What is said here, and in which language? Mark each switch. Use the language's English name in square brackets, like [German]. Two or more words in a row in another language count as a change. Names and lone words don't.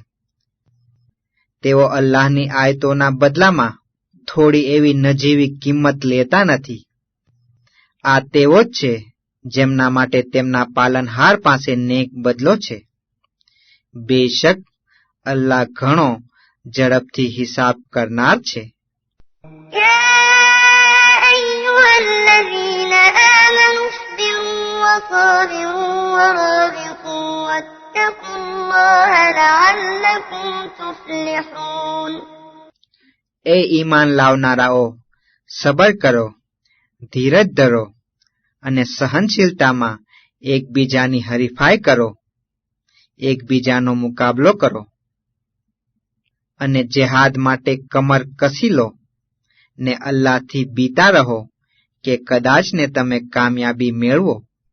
[Gujarati] તેઓ અલ્લાહની આયતોના બદલામાં થોડી એવી નજીવી કિંમત લેતા નથી. આ તેવો જ છે જેમના માટે તેમના પાલનહાર પાસે નેક બદલો છે. બેશક અલ્લાહ ઘણો ઝડપથી હિસાબ કરનાર છે. [Arabic] يا أيها الذين آمنوا اصبروا وصابروا ورابطوا واتقوا الله لعلكم تفلحون. [Gujarati] એ ઈમાન લાવનારાઓ, સબર કરો, ધીરજ ધરો અને સહનશીલતામાં એકબીજાની હરીફાઈ કરો, એકબીજાનો મુકાબલો કરો અને જેહાદ માટે કમર કસી લો ને અલ્લાહથી બીતા રહો કે કદાચ ને તમે કામયાબી મેળવો.